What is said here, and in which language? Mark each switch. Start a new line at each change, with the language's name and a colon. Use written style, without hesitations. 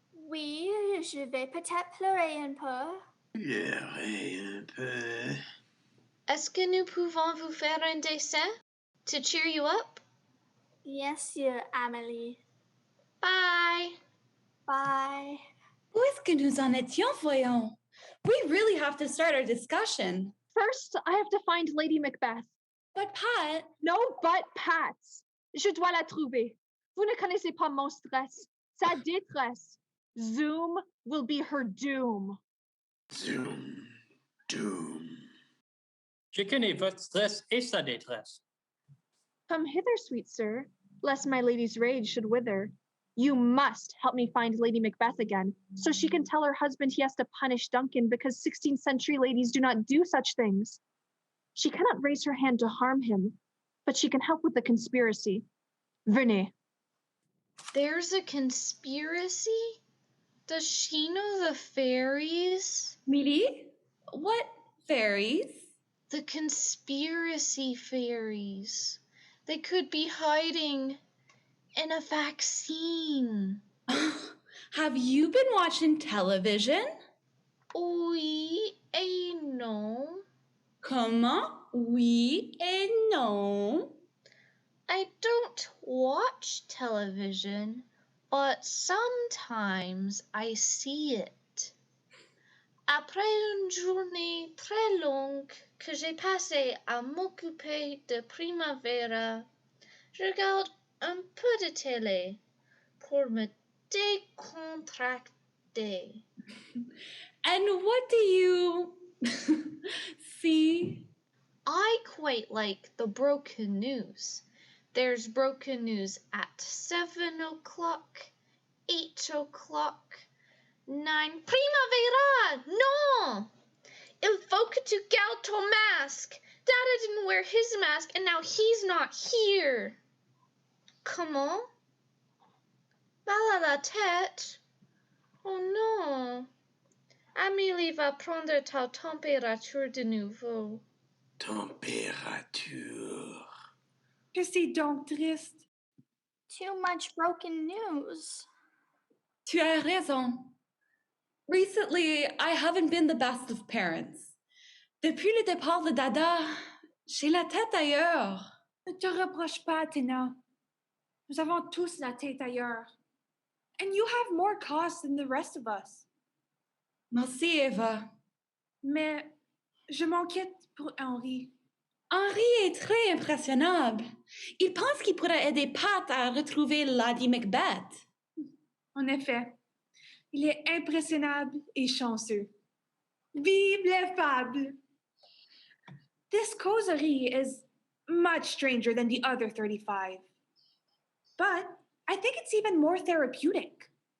French: Oui, je vais peut-être pleurer un peu. Pleurer un peu. Est-ce que nous pouvons vous faire un dessin
English: to cheer you up?
French: Bien sûr, Amélie.
English: Bye. Bye.
French: Où est-ce que nous en étions, voyons?
English: We really have to start our discussion. First, I have to find Lady Macbeth. But Pat, No but Pats.
French: Je dois la trouver. Vous ne connaissez pas mon stress. Sa détresse.
English: Zoom will be her doom. Zoom. Doom.
French: Je connais votre stress et sa détresse.
English: Come hither, sweet sir, lest my lady's rage should wither. You must help me find Lady Macbeth again, so she can tell her husband he has to punish Duncan because 16th century ladies do not do such things. She cannot raise her hand to harm him, but she can help with the conspiracy.
French: Venez.
English: There's a conspiracy? Does she know the fairies? Millie? What fairies? The conspiracy fairies. They could be hiding in a vaccine. Have you been watching television?
French: Oui et non. Comment? Oui et non.
English: I don't watch television, but sometimes I see it.
French: Après une journée très longue que j'ai passée à m'occuper de primavera, je regarde un peu de télé pour me décontracter.
English: And what do you see? I quite like the broken news. There's broken news at 7 o'clock, 8 o'clock, 9. Primavera! No!
French: Il faut que tu gardes ton masque.
English: Dada didn't wear his mask and now he's not here.
French: Comment? Mal à la tête? Oh non. Amélie va prendre ta température de nouveau. Température. Que c'est donc triste.
English: Too much broken news.
French: Tu as raison.
English: Recently, I haven't been the best of parents.
French: Depuis le départ de Dada, j'ai la tête ailleurs. Ne te reproche pas, Tina. Nous avons tous la tête ailleurs.
English: And you have more cause than the rest of us.
French: Merci, Eva. Mais je m'inquiète pour Henri. Henri est très impressionnable. Il pense qu'il pourrait aider Pat à retrouver Lady Macbeth. En effet, il est impressionnable et chanceux. Vive les fables!
English: This causerie is much stranger than the other 35. But I think it's even more therapeutic.